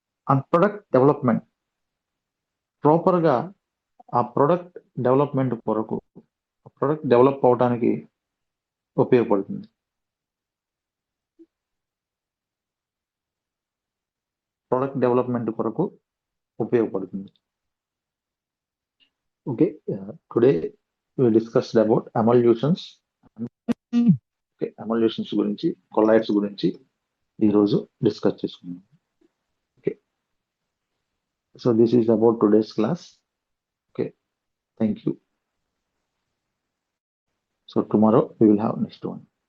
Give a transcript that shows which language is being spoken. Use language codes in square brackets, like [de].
[te] And product development, proper గా ఆ product development కొరకు, ప్రొడక్ట్ డెవలప్ అవడానికి ఉపయోగపడుతుంది. ప్రొడక్ట్ డెవలప్మెంట్ కొరకు ఉపయోగపడుతుంది. [en] Okay, today we discussed about emulsions. [te] Okay, emulsions గురించి, కొల్లాయిడ్స్ గురించి ఈరోజు డిస్కస్ చేసుకున్నాం. [en] Okay, so this is about today's class. Okay, thank you. So tomorrow we will have next one.